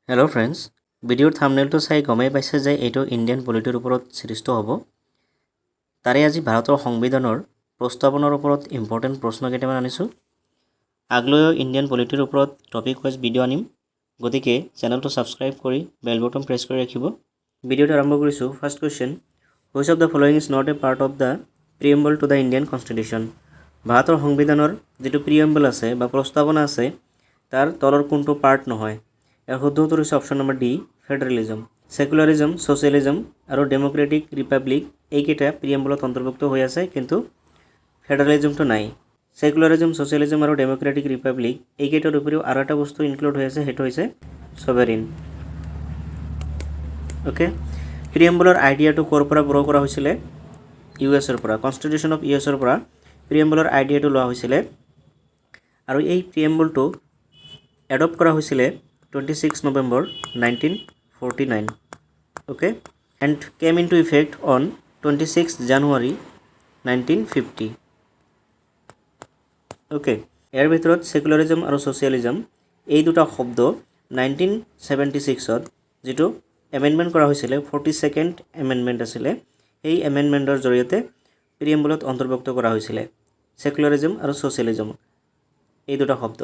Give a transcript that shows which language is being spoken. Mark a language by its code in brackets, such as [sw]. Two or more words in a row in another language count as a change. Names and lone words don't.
[en] Hello friends, [as] ভিডিঅ'ৰ থাম্বনেইলটো চাই গমেই পাইছে যে এইটো [en] Indian polityৰ [as] ওপৰত সৃষ্ট হ'ব। তাৰে আজি ভাৰতৰ সংবিধানৰ প্ৰস্তাৱনাৰ ওপৰত ইম্পৰ্টেণ্ট প্ৰশ্ন কেইটামান আনিছোঁ। আগলৈও [en] Indian polityৰ [as] ওপৰত [en] topic wise video' [as] আনিম, গতিকে চেনেলটো ছাবস্ক্ৰাইব কৰি [en] bell button press [as] কৰি ৰাখিব। ভিডিঅ'টো আৰম্ভ কৰিছোঁ। [en] first question, Which of the following is not a part of the preamble to the Indian constitution? [as] ভাৰতৰ সংবিধানৰ যিটো প্ৰিএম্বল আছে বা প্ৰস্তাৱনা আছে তাৰ তলৰ কোনটো পাৰ্ট নহয়? ইয়াৰ শুদ্ধ উত্তৰ হৈছে [en] option number D, [as] ফেডাৰেলিজম। সেকুলাৰিজম, ছ'চিয়েলিজম আৰু [en] democratic republic [as] এইকেইটা প্ৰিএম্বলত অন্তৰ্ভুক্ত হৈ আছে, কিন্তু ফেডাৰেলিজমটো নাই। সেকুলাৰিজম, ছ'চিয়েলিজম আৰু [en] democratic republic [as] এইকেইটাৰ উপৰিও আৰু এটা বস্তু ইনক্লুড হৈ আছে, সেইটো হৈছে ছভেৰিন। অ'কে, প্ৰিএম্বলৰ আইডিয়াটো ক'ৰ পৰা ব্ৰ কৰা হৈছিলে? US-ৰ পৰা। [en] constitution of US-ৰ [as] পৰা প্ৰিএম্বলৰ আইডিয়াটো লোৱা হৈছিলে আৰু এই প্ৰিএম্বলটো এডপ্ট কৰা হৈছিলে 26 November 1949, okay, [en] and came into effect on [as] 26 January 1950, okay. ইয়াৰ ভিতৰত সেকুলাৰিজম আৰু ছ'চিয়েলিজম এই দুটা শব্দ 1976ত যিটো এমেণ্ডমেণ্ট কৰা হৈছিলে, 42nd এমেণ্ডমেণ্ট আছিলে, এই এমেণ্ডমেণ্টৰ জৰিয়তে প্ৰিএম্বলত অন্তৰ্ভুক্ত কৰা হৈছিলে সেকুলাৰিজম আৰু ছ'চিয়েলিজম এই দুটা শব্দ।